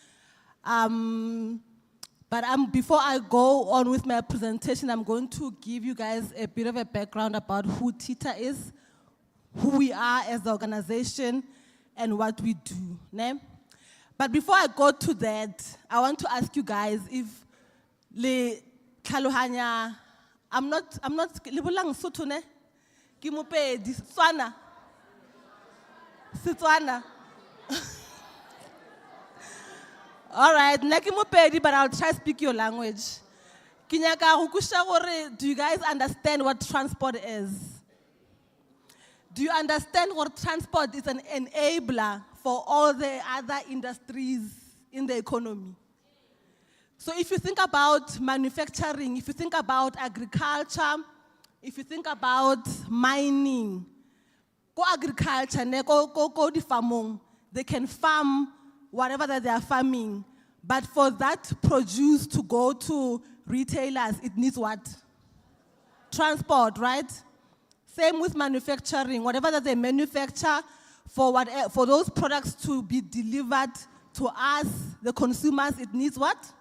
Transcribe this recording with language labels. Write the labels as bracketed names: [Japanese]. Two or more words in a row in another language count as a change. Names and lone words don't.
[English] But before I go on with my presentation, I'm going to give you guys a bit of a background about who TITA is, who we are as an organization, and what we do. Ne? But before I go to that, I want to ask you guys if Kaluhanya, I'm not, [Southern Sotho] libulang Sotho ne? [Northern Sotho] Ki Mopedi, Setswana. Setswana. [English] All right, [Northern Sotho] nna ke Mopedi, [English] but I'll try to speak your language. [Northern Sotho] Ke nyaka go kusha gore, [English] do you guys understand what transport is? Do you understand what transport is an enabler for all the other industries in the economy? So if you think about manufacturing, if you think about agriculture, if you think about mining, go agriculture, [Northern Sotho] go di farmong, [English] they can farm whatever that they are farming. But for that produce to go to retailers, it needs what? Transport, right? Same with manufacturing. Whatever that they manufacture, for those products to be delivered to us, the consumers, it needs what?